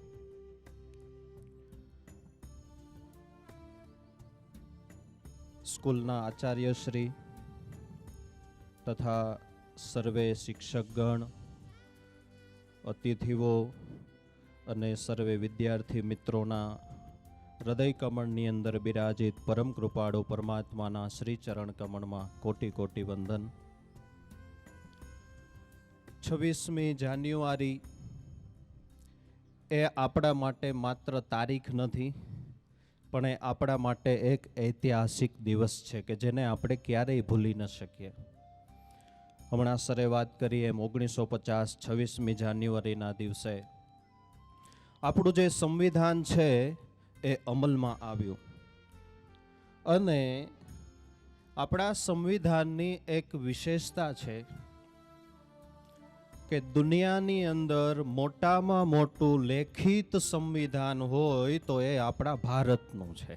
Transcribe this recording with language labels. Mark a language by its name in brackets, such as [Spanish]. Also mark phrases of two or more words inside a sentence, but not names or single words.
[Gujarati] સ્કૂલના આચાર્યશ્રી તથા સર્વે શિક્ષકગણ, અતિથિઓ અને સર્વે વિદ્યાર્થી મિત્રોના હૃદય કમળની અંદર બિરાજિત પરમ કૃપાળુ પરમાત્માના શ્રી ચરણ કમળમાં કોટિ કોટિ વંદન। 26મી જાન્યુઆરી એ આપણા માટે માત્ર તારીખ નથી, પણ એ આપણા માટે એક ઐતિહાસિક દિવસ છે કે જેને આપણે ક્યારેય ભૂલી ન શકીએ। હમણાં સરે વાત કરી એમ 1950 26મી જાન્યુઆરીના દિવસે આપણું જે સંવિધાન છે એ અમલમાં આવ્યું અને આપણા સંવિધાનની એક વિશેષતા છે કે દુનિયાની અંદર મોટામાં મોટું લેખિત સંવિધાન હોય તો એ આપણા ભારતનું છે।